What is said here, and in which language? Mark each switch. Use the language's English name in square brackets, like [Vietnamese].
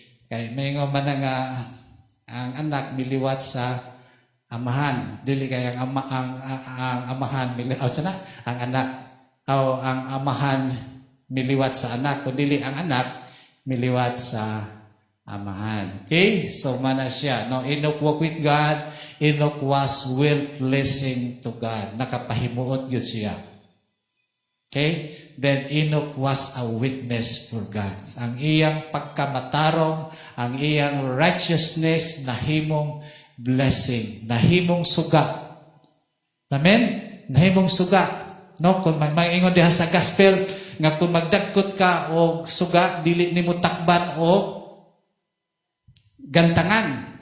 [Cebuano] Kay may nga man nga ang anak miliwat sa amahan, dili kay ang amahan miliwat sana ang anak o ang amahan miliwat sa anak, o dili ang anak miliwat sa amahan. Okay? So mana siya. [English] No, Enoch walked with God. Enoch was well pleasing to God. [Cebuano] Nakapahimuot yun siya. Okay? [English] Then Enoch was a witness for God. [Cebuano] Ang iyang pagkamatarong, ang iyang righteousness, nahimong blessing, nahimong suga. Amen? Nahimong suga. No, kung may ingon diha sa gospel nga kung magdagkot ka o suga, dili nimo takban o gantangan.